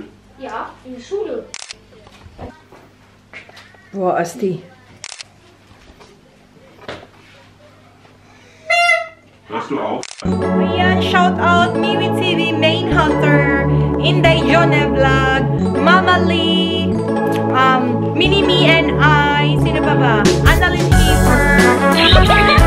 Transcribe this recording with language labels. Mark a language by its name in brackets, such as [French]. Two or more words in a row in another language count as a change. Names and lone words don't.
[German] Ja, in der Schule. Wow, Asti. Hörst du auf? [Filipino] Ayan, [English] shout out [Filipino] Miwi TV Main Hunter, Inday Jonah Vlog, Mama Lee, Mini Me and I, sino pa ba? Annalyn Kiefer,